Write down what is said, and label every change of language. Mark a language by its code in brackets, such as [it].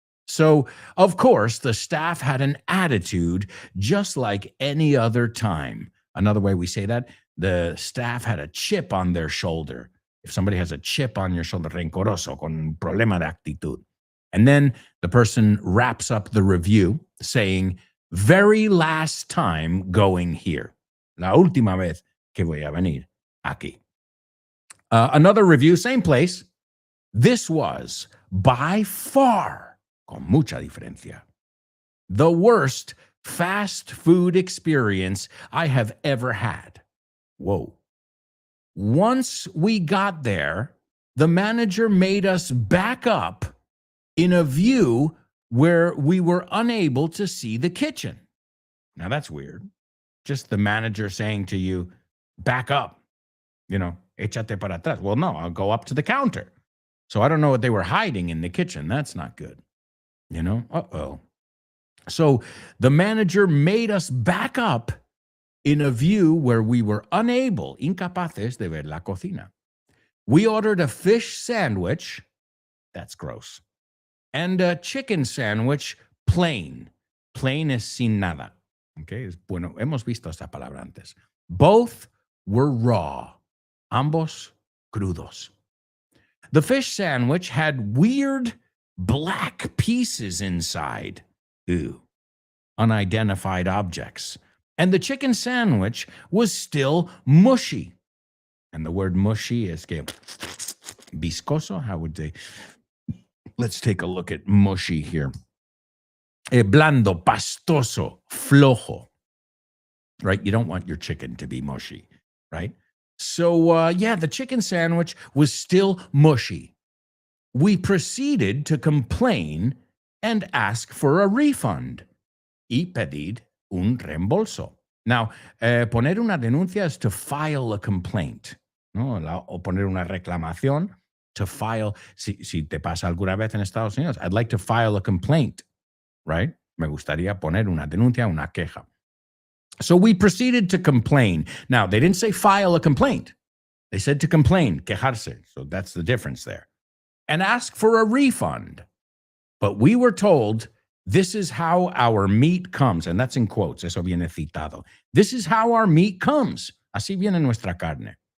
[en] So, of course, the staff had an attitude just like any other time. Another way we say that, the staff had a chip on their shoulder. If somebody has a chip on your shoulder, [es] rencoroso, con problema de actitud. [en] And then the person wraps up the review saying, very last time going here. [es] La última vez que voy a venir aquí. [en] Another review, same place. This was by far, [es] con mucha diferencia, [en] the worst fast food experience I have ever had. Whoa. Once we got there, the manager made us back up in a view where we were unable to see the kitchen. Now that's weird. Just the manager saying to you, back up, [es] échate para atrás. [en] Well, no, I'll go up to the counter. So I don't know what they were hiding in the kitchen. That's not good. Uh-oh. So the manager made us back up in a view where we were unable, [es] incapaces de ver la cocina. [en] We ordered a fish sandwich. That's gross. And a chicken sandwich plain. Plain [es] es sin nada. Okay, bueno, hemos visto esta palabra antes. [en] Both were raw. [es] Ambos crudos. [en] The fish sandwich had weird black pieces inside. Ew. Unidentified objects. And the chicken sandwich was still mushy. And the word mushy is [es] que viscoso, [en] how would they? Let's take a look at mushy here. [es] Blando, pastoso, flojo. [en] Right? You don't want your chicken to be mushy, right? So, the chicken sandwich was still mushy. We proceeded to complain and ask for a refund. [es] Y pedir un reembolso. Now, poner una denuncia [en] is to file a complaint. [es] ¿No? O poner una reclamación, [en] to file. [es] Si te pasa alguna vez en Estados Unidos, [en] I'd like to file a complaint, right? [es] Me gustaría poner una denuncia, una queja. [en] So we proceeded to complain. Now, they didn't say file a complaint. They said to complain, [es] quejarse. [en] So that's the difference there. And ask for a refund. But we were told, this is how our meat comes. And that's in quotes. [es] Eso viene citado. [en] This is how our meat comes. [es] Así viene nuestra carne.